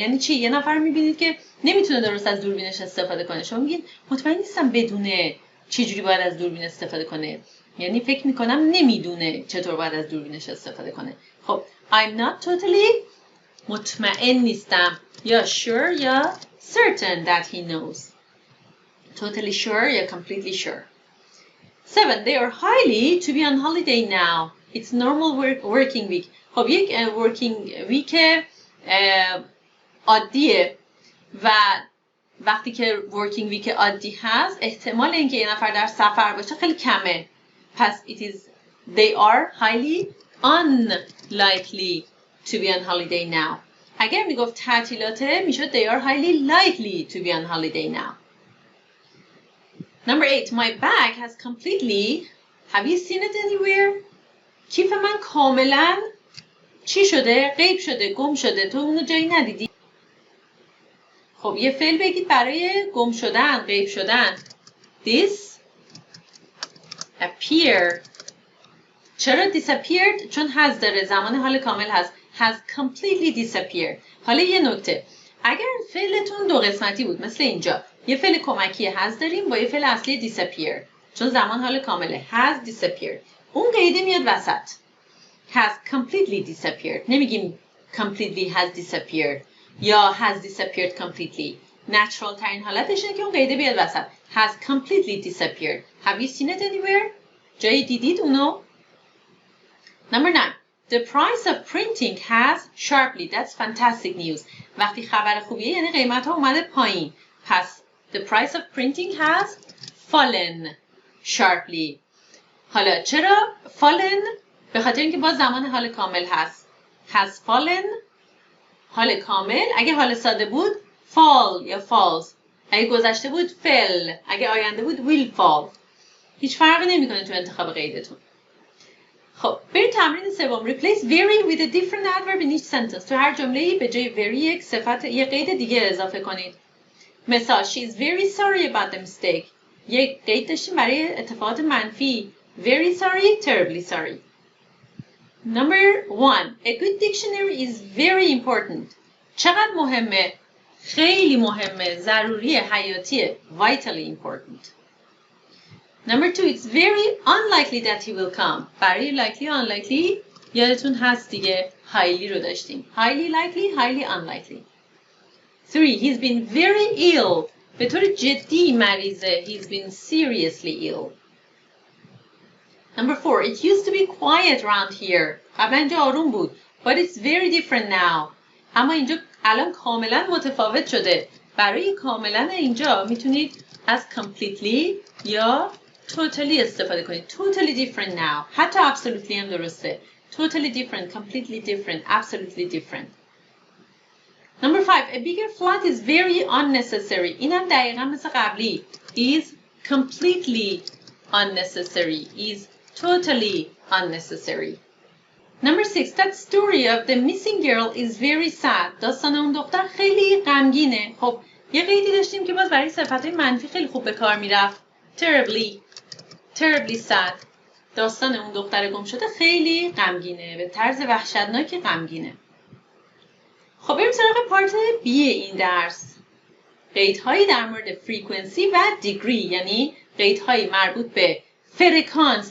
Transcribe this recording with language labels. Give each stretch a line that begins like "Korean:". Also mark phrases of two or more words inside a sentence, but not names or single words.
Persian: یعنی چی؟ یه نفر میبینید که نمیتونه درست از دوربینش استفاده کنه، شما میگید مطمئن نیستم بدونه چجوری باید از دوربین استفاده کنه، یعنی فکر میکنم نمیدونه چطور باید از دوربینش استفاده کنه. خب
English: I'm not totally
Persian: مطمئن نیستم، یا sure یا
English: certain that he knows. Totally sure یا completely sure. 7. They are highly to be on holiday now. It's normal working week.
Persian: خب یک
English: working week
Persian: عادیه و وقتی که
English: working week
Persian: عادی هست احتمال اینکه یه نفر در سفر باشه خیلی کمه.
English: پس they are highly unlikely to be on holiday now.
Persian: اگر میگفت تعطیلاته میشد
English: they are highly likely to be on holiday now. Number 8, my bag has completely, have you seen it anywhere?
Persian: کیف من کاملا چی شده؟ غیب شده، گم شده، تو اونو جایی ندیدی؟ خب یه فعل بگید برای گم شدن، غیب شدن.
English: disappear.
Persian: چرا disappeared؟ چون has داره، زمان حال کامل هست.
English: has completely disappeared.
Persian: حالا یه نکته، اگر فعلتون دو قسمتی بود مثل اینجا، یه فعل کمکی has داریم با یه فعل اصلی disappear، چون زمان حال کامله.
English: has disappeared.
Persian: اون قیده میاد وسط.
English: has completely disappeared.
Persian: نمیگیم
English: completely has disappeared
Persian: یا
English: has disappeared completely.
Persian: natural ترین حالتش اینه که اون قیده بیاد وسط.
English: has completely disappeared. Have you seen it anywhere?
Persian: جایی دیدید اونو؟
English: Number 9. The price of printing has sharply. That's fantastic news.
Persian: وقتی خبر خوبیه یعنی قیمت ها اومده پایین.
English: پس the price of printing has fallen sharply.
Persian: حالا چرا fallen؟ به خاطر اینکه باز زمان حال کامل هست.
English: has fallen
Persian: حال کامل. اگه حال ساده بود fall یا falls. اگه گذشته بود fell. اگه آینده بود
English: will fall.
Persian: هیچ فرقی نمیکنه تو انتخاب قیدتون. خب بریم تمرین سوم.
English: Replace very with a different adverb in each sentence.
Persian: تو هر جمله‌ای به جای very یک صفت یه قید دیگه اضافه کنید.
English: مثال she is very sorry about the mistake.
Persian: یک قید داشتیم برای اتفاقات منفی.
English: Very sorry, terribly sorry. Number 1. A good dictionary is very important.
Persian: چقدر مهمه؟ خیلی مهمه، ضروریه، حیاتیه.
English: Vitally important. Number 2. It's very unlikely that he will come.
Persian: برای likely و unlikely یادتون هست دیگه. highly رو داشتیم.
English: Highly likely, highly unlikely. 3. He's been very ill.
Persian: به طور جدی مریضه.
English: He's been seriously ill. Number 4. It used to be quiet around here.
Persian: قبلا اینجا آروم بود.
English: But it's very different now.
Persian: اما اینجا الان کاملا متفاوت شده. برای کاملا اینجا میتونید از completely یا totally استفاده کنید.
English: Totally different now.
Persian: حتی absolutely هم درسته.
English: Totally different, completely different, absolutely different. Number 5. A bigger flat is very unnecessary.
Persian: اینم دقیقا مثل قبلی.
English: Is completely unnecessary. Is totally unnecessary. Number 6. That story of the missing girl is very sad.
Persian: داستان اون دختر خیلی غمگینه. خب یه قیدی داشتیم که باز برای صفتهای منفی خیلی خوب به کار میرفت.
English: Terribly sad.
Persian: داستان اون دختر گم شده خیلی غمگینه، به طرز وحشتناکی غمگینه. خب بریم سراغ
English: part B
Persian: این درس. قیدهایی در مورد فرکانسی و دیگری، یعنی قیدهایی مربوط به فرکانس.